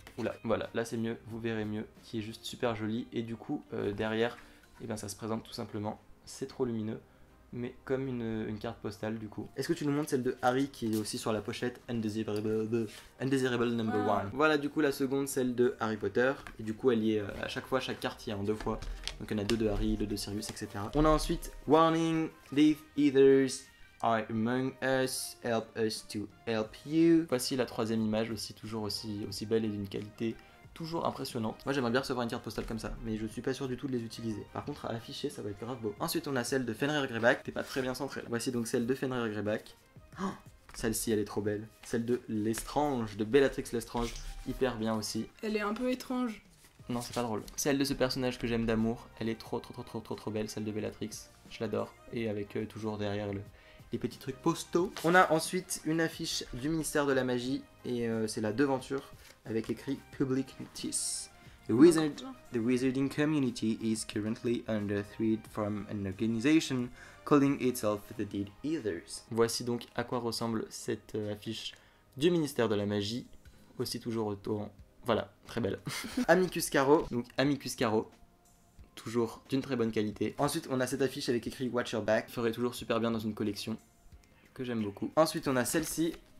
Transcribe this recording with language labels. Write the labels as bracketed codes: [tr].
[fr] Oula, voilà, là c'est mieux, vous verrez mieux, qui est juste super jolie. Et du coup, derrière, eh ben, ça se présente tout simplement. C'est trop lumineux, mais comme une carte postale du coup. Est-ce que tu nous montres celle de Harry qui est aussi sur la pochette Undesirable Number 1? Voilà du coup la seconde, celle de Harry Potter. Et du coup elle y est à chaque fois, chaque carte y est en 2 fois. Donc il y en a 2 de Harry, 2 de Sirius, etc. On a ensuite [en] Warning, Death Eaters are among us, help us to help you. [fr] Voici la troisième image aussi, toujours aussi belle et d'une qualité toujours impressionnante. Moi j'aimerais bien recevoir une carte postale comme ça, mais je suis pas sûr du tout de les utiliser. Par contre à afficher ça va être grave beau. Ensuite on a celle de Fenrir Greyback, t'es pas très bien centré. Voici donc celle de Fenrir Greyback. Oh, celle-ci elle est trop belle. Celle de Lestrange, de Bellatrix Lestrange, hyper bien aussi. Elle est un peu étrange. Non c'est pas drôle. Celle de ce personnage que j'aime d'amour, elle est trop belle, celle de Bellatrix. Je l'adore. Et avec toujours derrière les petits trucs postaux. On a ensuite une affiche du ministère de la magie et c'est la devanture avec écrit Public Notice. [en] The wizarding community is currently under threat from an organization calling itself the Dead Eaters. [fr] Voici donc à quoi ressemble cette affiche du ministère de la magie, aussi toujours autour. Voilà, très belle. Amicus Caro, donc Amicus Caro, toujours d'une très bonne qualité. Ensuite, on a cette affiche avec écrit Watch Your Back, ferait toujours super bien dans une collection que j'aime beaucoup. Ensuite, on a celle-ci.